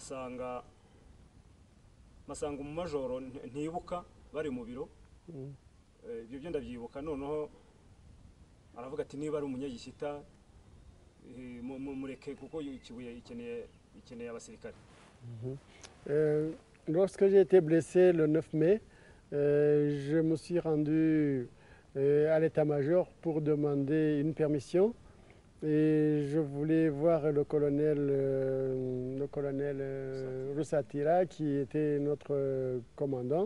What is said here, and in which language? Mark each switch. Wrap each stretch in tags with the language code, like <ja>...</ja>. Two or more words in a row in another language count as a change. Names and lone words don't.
<rw>mpasanga umumajoro ntibuka bari mu biro. Mhm. ibyo byo ndabyibuka noneho aravuga ati niba ari umunyagishyita mureke kuko Kibuye ikeneye abasirikare.</rw> <fr>Lorsque j'ai été blessé le 9 mai, je me suis rendu à l'état-major pour demander une permission et je voulais voir le colonel Roussatira qui était notre commandant.</fr>